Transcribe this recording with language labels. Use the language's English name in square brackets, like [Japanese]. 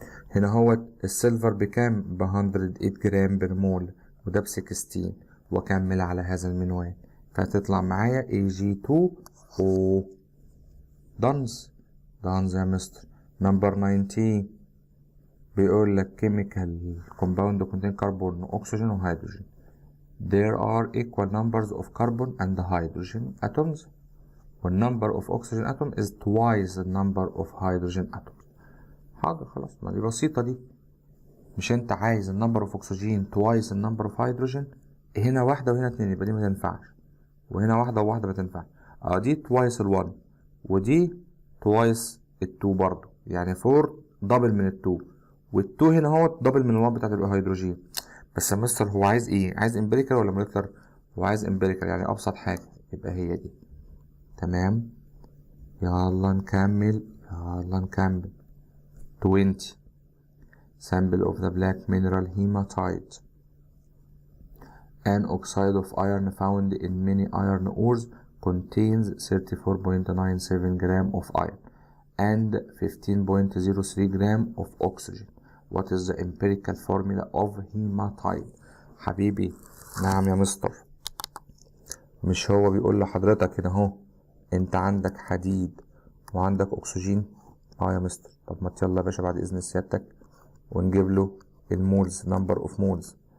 [Arabic] هنا هو السيلفر بكام؟ ب 108 جرام برمول وده ب 16 وأكمل على هذا المنوال فهتطلع معايا AG2O. دانز يا مستر. نمبر 19 بيقول لك [English] chemical compound contain carbon oxygen و hydrogen. There are equal numbers of carbon and hydrogen atoms. The number of oxygen atom is twice the number of hydrogen atoms. [Arabic] حاضر خلاص، ما دي بسيطة دي. مش انت عايز النمبر اوف اكسجين twice النمبر اوف هيدروجين؟ هنا واحدة وهنا اتنين، يبقى دي ما تنفعش، وهنا واحدة وواحدة ما تنفعش. دي twice الوان، ودي twice التو برضه، يعني 4 دبل من التو، والتو هنا هو دبل من الوان بتاعت الهيدروجين. بس يا مستر هو عايز ايه؟ عايز امبيريكال ولا موليكولر؟ هو عايز امبيريكال، يعني ابسط حاجة، يبقى هي دي. تمام، يلا نكمل يلا نكمل. [English] 20 sample of the black mineral hematite, an oxide of iron found in many iron ores, contains 34.97 gram of iron and 15.03 gram of oxygen. What is the empirical formula of hematite? [Arabic] حبيبي نعم يا مستر، مش هو بيقول لحضرتك هنا اهو انت عندك حديد وعندك اكسجين؟ يا مستر. طب ما يلا يا باشا بعد اذن سيادتك ونجيب له المولز، نمبر اوف مولز.